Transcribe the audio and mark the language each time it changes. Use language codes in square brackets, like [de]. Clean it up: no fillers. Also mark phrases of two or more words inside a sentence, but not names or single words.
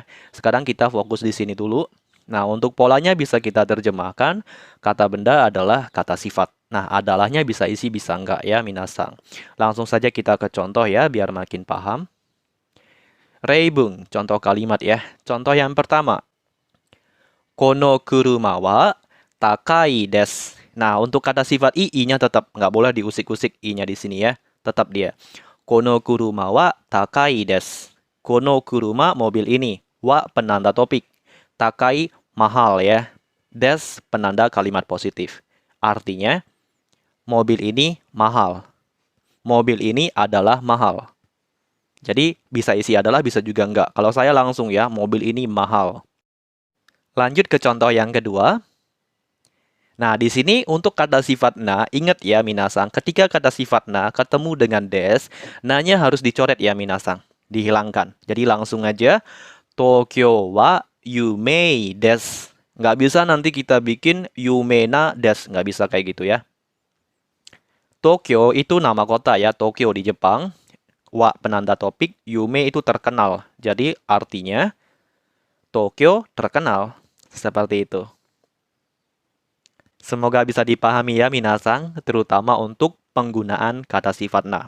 [id] Sekarang kita fokus di sini dulu. Nah, untuk polanya bisa kita terjemahkan. Kata benda adalah kata sifat. Nah, adalahnya bisa isi, bisa enggak ya, minasang. Langsung saja kita ke contoh ya, biar makin paham. Reibung, contoh kalimat ya. Contoh yang pertama. [ja] この車は高いです. [id] Nah, untuk kata sifat i-nya tetap. Nggak boleh diusik-usik i-nya di sini ya. Tetap dia. [ja] この車は高いです. この車, [id] mobil ini. Wa, penanda topik. Takai, mahal ya. Des, penanda kalimat positif. Artinya, mobil ini mahal. Mobil ini adalah mahal. Jadi, bisa isi adalah, bisa juga enggak. Kalau saya langsung ya, mobil ini mahal. Lanjut ke contoh yang kedua. Nah, di sini untuk kata sifat na, ingat ya, minasang. Ketika kata sifat na ketemu dengan des, na-nya harus dicoret ya, minasang. Dihilangkan. Jadi, langsung aja. [ja] 東京は有名です. [id] Nggak bisa nanti kita bikin [ja] 夢なです. [id] Nggak bisa kayak gitu ya. Tokyo itu nama kota ya, Tokyo di Jepang. Wa penanda topik, yume itu terkenal. Jadi artinya Tokyo terkenal. Seperti itu. Semoga bisa dipahami ya, minasang, terutama untuk penggunaan kata sifat na.